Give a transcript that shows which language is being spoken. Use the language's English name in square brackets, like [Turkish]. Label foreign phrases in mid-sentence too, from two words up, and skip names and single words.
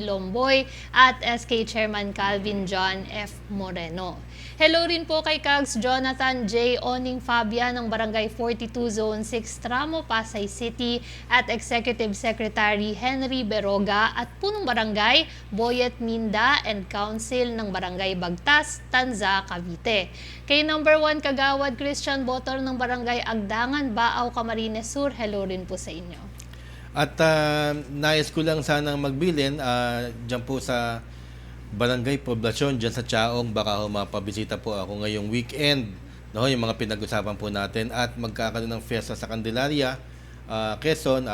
[Filipino] Lomboy at SK Chairman Calvin John F. Moreno. Hello rin po kay Kags Jonathan J. Oning Fabian ng Barangay 42 Zone 6 Tramo, Pasay City, at Executive Secretary Henry Beroga at Punong Barangay Boyet Minda [English] and Council [Filipino] ng Barangay Bagtas, Tanza, Cavite. Kay number 1 Kagawad Christian Botor ng Barangay Agdangan, Baaw, Camarines Sur, hello rin po sa inyo. At nais ko lang sanang magbilin dyan po sa Barangay Poblacion, dyan sa Chaong. Baka mapabisita po ako ngayong weekend, no? Yung mga pinag-usapan po natin, at magkakaroon ng fiesta sa Candelaria, Quezon.